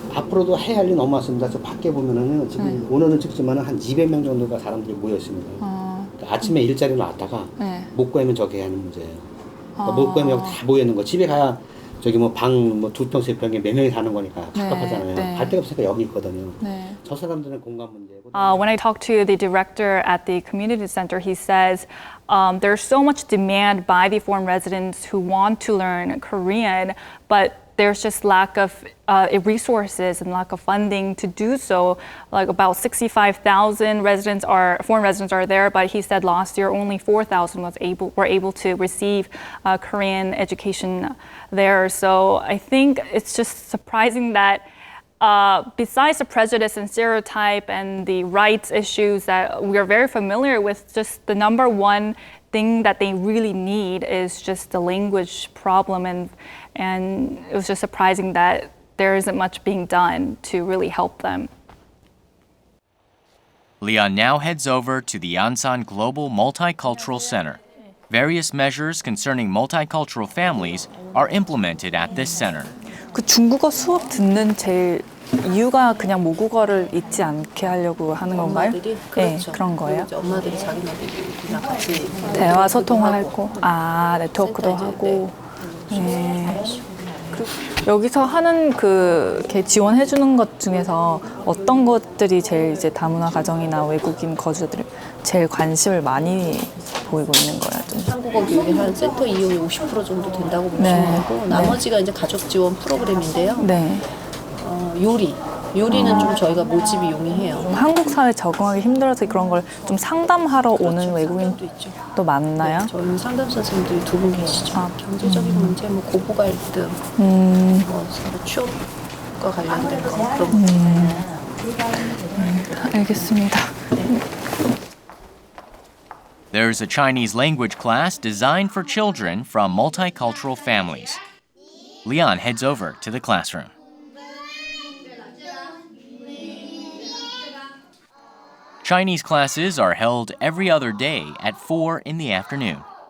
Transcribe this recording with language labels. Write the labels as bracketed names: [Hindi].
[Korean] 앞으로도 해야 할 일이 너무 많습니다. 저 밖에 보면은 지금 오늘은 찍지만은 한 200명 정도가 사람들이 모여 있습니다. 그러니까 아침에 일자리를 놨다가 못 구하면 저기 하는 문제예요. 그러니까 못 구하면 여기 다 모여 있는 거. 집에 가야 저기 방 2평, 3평에 몇 명이 사는 거니까 갑갑하잖아요. 갈 데가 없으니까 여기 있거든요. 저 사람들은 공간 문제고. [English] When I talked to the director at the community center, he says there's so much demand by the foreign residents who want to learn Korean, but there's just lack of resources and lack of funding to do so. Like about 65,000 foreign residents are there, but he said last year only 4,000 were able to receive Korean education there. So I think it's just surprising that besides the prejudice and stereotype and the rights issues that we are very familiar with, just the number one thing that they really need is just the language problem, and it was just surprising that there isn't much being done to really help them. Li-an now heads over to the Ansan Global Multicultural Center. Various measures concerning multicultural families are implemented at this center. [Korean] 그 중국어 수업 듣는 제일 이유가 그냥 모국어를 잊지 않게 하려고 하는 건가요? 엄마들이? 그렇죠. 네, 그런 거예요? 이제 엄마들이 자기네들이랑 같이 대화 소통하고, 네트워크도 하고. 네. 여기서 하는 이렇게 지원해주는 것 중에서 어떤 것들이 제일 이제 다문화 가정이나 외국인 거주자들이 제일 관심을 많이 보이고 있는 거예요? 좀. 한국어 교육이 한 센터 이용이 50% 정도 된다고 보시면 되고, 나머지가 이제 가족 지원 프로그램인데요. 네. 요리는 좀 저희가 모집이 용이해요. 한국 사회 적응하기 힘들어서 그런 걸 좀 상담하러 오는 외국인도 있죠. 또 많나요? 네, 저희는 상담 선생님들이 2분 계시죠. 경제적인 문제, 고부 갈등, 서로 취업과 관련된 거 그런 거. 알겠습니다. [English] There's a Chinese language class designed for children from multicultural families. Li-an heads over to the classroom. Chinese classes are held every other day at 4 in the afternoon.